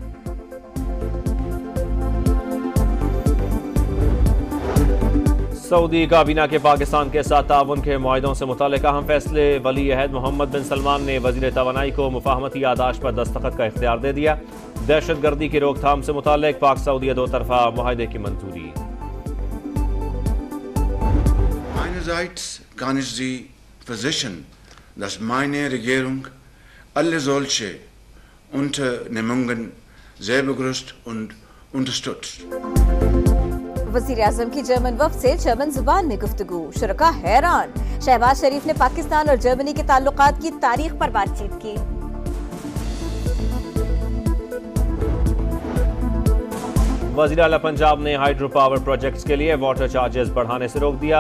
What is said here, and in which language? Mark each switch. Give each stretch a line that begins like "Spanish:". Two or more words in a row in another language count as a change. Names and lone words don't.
Urdu: سعودی کابینہ کے پاکستان کے ساتھ تعاون کے معاہدوں سے متعلق اہم فیصلے. ولی عہد محمد بن سلمان نے وزیر توانائی کو مفاہمتی یادداشت پر دستخط کا اختیار دے دیا. دہشت گردی کی روک تھام سے متعلق پاک سعودی دو طرفہ معاہدے کی منظوری.
German: Meinerseits kann ich Sie versichern, dass meine Regierung alle solche Unternehmungen sehr begrüßt und unterstützt.
Urdu: وزیر اعظم کی جرمن وفد سے جرمن زبان میں گفتگو. شرکا حیران. شہباز شریف نے پاکستان اور جرمنی کے تعلقات کی تاریخ پر بات چیت کی. وزیر اعلیٰ پنجاب نے
English: hydro power projects
Urdu: کے لیے
English: water charges
Urdu: بڑھانے سے روک دیا.